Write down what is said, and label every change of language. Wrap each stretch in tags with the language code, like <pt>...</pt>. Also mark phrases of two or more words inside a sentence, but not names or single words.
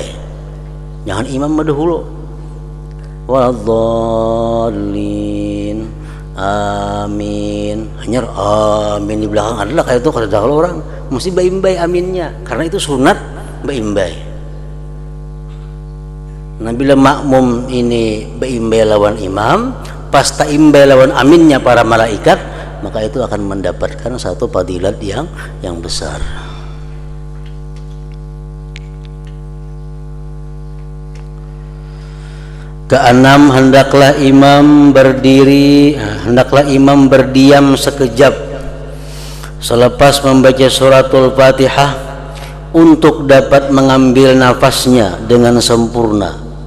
<id>Jangan imam dahulu.</id> <ar>ولا الضالين آمين.</ar> <bjn>Hanya amin di belakang adalah kayak itu kada kalau orang mesti beimbai aminnya, karena itu sunat beimbai. Nah, bila makmum ini beimbai lawan imam, pas taimbai lawan aminnya para malaikat, maka itu akan mendapatkan satu fadilat yang besar.</bjn> <ms>Keenam, hendaklah imam berdiam sekejap selepas membaca suratul Fatihah untuk dapat mengambil nafasnya dengan sempurna.</ms>